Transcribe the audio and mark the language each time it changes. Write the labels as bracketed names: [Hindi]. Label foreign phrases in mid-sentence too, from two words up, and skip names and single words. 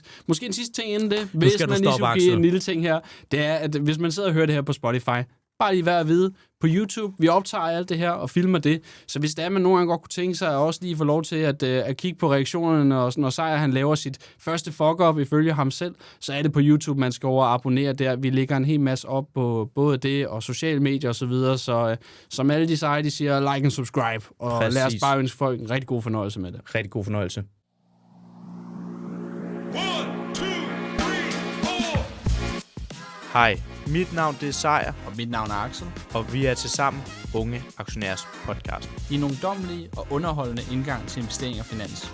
[Danish] Måske en sidste ting inden det, hvis man lige skulle give en lille ting her, det er, at hvis man sidder og hører det her på Spotify, bare lige værd at vide, på YouTube, vi optager alt det her og filmer det, så hvis der er, man nogle gange godt kunne tænke sig, at også lige få lov til at kigge på reaktionerne, når Sejr han laver sit første fuck-up ifølge ham selv, så er det på YouTube, man skal over og abonnere der. Vi lægger en hel masse op på både det og sociale medier osv., så som alle de Sejr, de siger, [English] like and subscribe, [Danish] og lad os bare ønske folk en rigtig god fornøjelse med det. Rigtig god fornøjelse. 1, 2, 3, 4. Hej, mit navn det er Sejr, Og mit navn er Axel. og vi er tilsammen Unge Aktionærers podcast. I en ungdommelig og underholdende indgang til investering og finans.